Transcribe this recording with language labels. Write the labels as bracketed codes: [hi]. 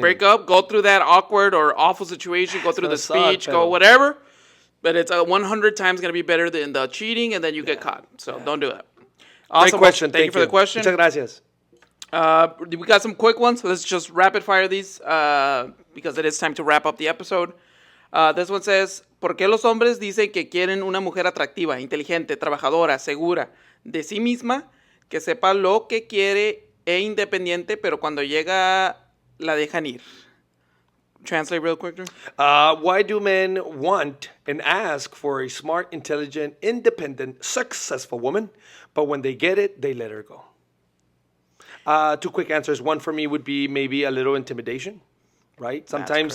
[en] break up, go through that awkward or awful situation, go through the gonna suck, speech, [es] pero- [en] go whatever. But it's 100 times going to be better than the cheating, and then you get caught. So don't do that. Great Awesome. question. Thank you for the question. [es] Muchas gracias. [en] We got some quick ones. Let's just rapid fire these because it is time to wrap up the episode. [es] This one says, ¿por qué los hombres dicen que quieren una mujer atractiva, inteligente, trabajadora, segura, de sí misma, que sepa lo que quiere e independiente, pero cuando llega la dejan ir? [en] Translate real quick, Drew. Why do men want and ask for a smart, intelligent, independent, successful woman, but when they get it, they let her go? Two quick answers. One for me would be maybe a little intimidation, right? Sometimes